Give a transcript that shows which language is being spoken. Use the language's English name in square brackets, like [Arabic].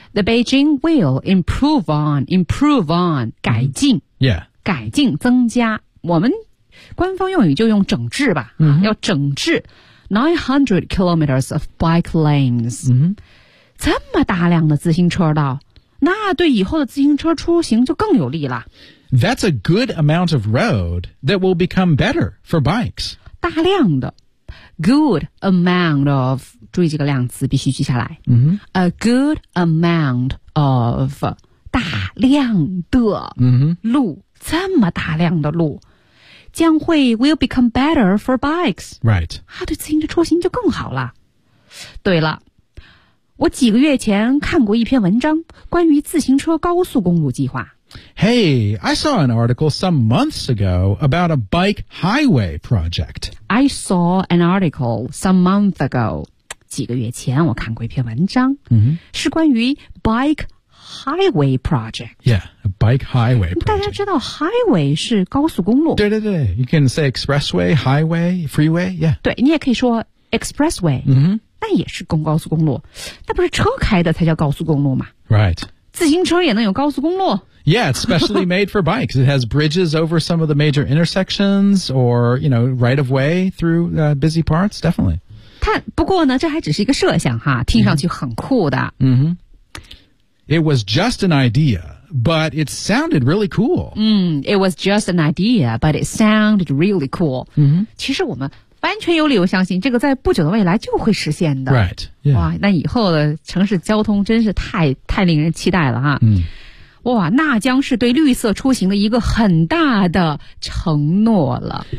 [English] The Beijing will improve on [Chinese] 改进、 [English] mm-hmm. Yeah [Chinese] 改进增加我们官方用语就用整治吧、 mm-hmm. 要整治 [English] 900 kilometers of bike lanes、 mm-hmm. [Chinese] 这么大量的自行车道那对以后的自行车出行就更有利了。 [English] That's a good amount of road that will become better for bikes. [Chinese] 大量的 [English] good amount of [Chinese] 注意这个量词必须记下来、 mm-hmm. [English] A good amount of [Chinese] 大量的路、 mm-hmm. 这么大量的路将会 [English] will become better for bikes. Right. [Chinese] 它对自行车出行就更好了。对了我几个月前看过一篇文章关于自行车高速公路计划。 [English] Hey, I saw an article some months ago about a bike highway project. I saw an article some months ago. [Chinese] 几个月前我看过一篇文章、 mm-hmm. 是关于 [English] bike highway project. Yeah, a bike highway project. [Chinese] 大家知道 highway 是高速公路。对对对 [English] ,you can say expressway, highway, freeway, yeah. [Chinese] 对你也可以说 expressway. 嗯、mm-hmm. 那也是公高速公路，那不是车开的才叫高速公路吗 [English] ？Right，自行车也能有高速公路？Yeah， it's specially made for bikes. It has bridges over some of the major intersections, or you know, right of way through、busy parts. Definitely. [Chinese] 它不过呢，这还只是一个设想哈，听上去很酷的。嗯、mm-hmm. [English] It was just an idea, but it sounded really cool. 嗯、mm, ，It was just an idea, but it sounded really cool. 嗯、mm-hmm. ， [Chinese] 其实我们。完全有理由相信这个在不久的未来就会实现的 [English] Right、yeah. [Chinese] 哇那以后的城市交通真是太令人期待了哈、嗯、哇那将是对绿色出行的一个很大的承诺了